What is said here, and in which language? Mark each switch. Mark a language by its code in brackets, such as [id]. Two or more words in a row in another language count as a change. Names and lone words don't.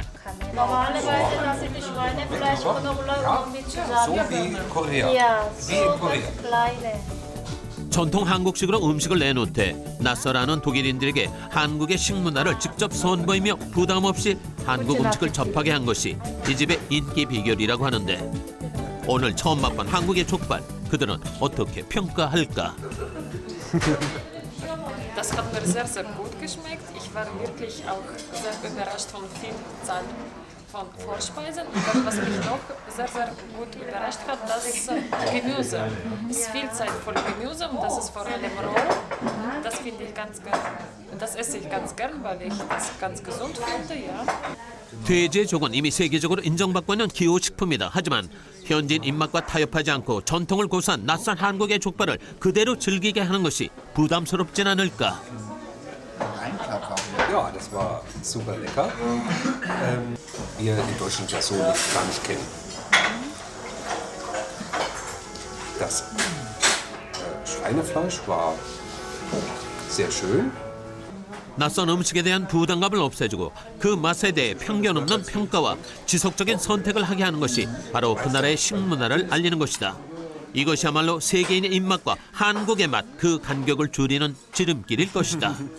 [ko] 전통 한국식으로 음식을 내놓되 낯설어하는 독일인들에게 한국의 식문화를 직접 선보이며 부담 없이 한국 음식을 접하게 한 것이 이 집의 인기 비결이라고 하는데 오늘 처음 맛본 한국의 족발 그들은 어떻게 평가할까? [de] Das hat mir sehr, sehr gut geschmeckt. Ich war wirklich auch sehr überrascht von Vielzahl von Vorspeisen. Und was mich noch sehr, sehr gut überrascht hat, das Gemüse. Es ist viel Zeit für Gemüse und das ist vor allem roh. Das finde ich ganz gern. Und das esse ich ganz gern, weil ich das ganz gesund finde, ja. [ko] 돼지의 족은 이미 세계적으로 인정받고 있는 기호식품이다. 하지만 현지인 입맛과 타협하지 않고 전통을 고수한 낯선 한국의 족발을 그대로 즐기게 하는 것이 부담스럽진 않을까? [de] Ja, das war super lecker. Wir in Deutschland ja so gar nicht kennen. Das Schweinefleisch war sehr schön. [ko] 낯선 음식에 대한 부담감을 없애주고 그 맛에 대해 편견 없는 평가와 지속적인 선택을 하게 하는 것이 바로 그 나라의 식문화를 알리는 것이다. 이것이야말로 세계인의 입맛과 한국의 맛, 그 간격을 줄이는 지름길일 것이다.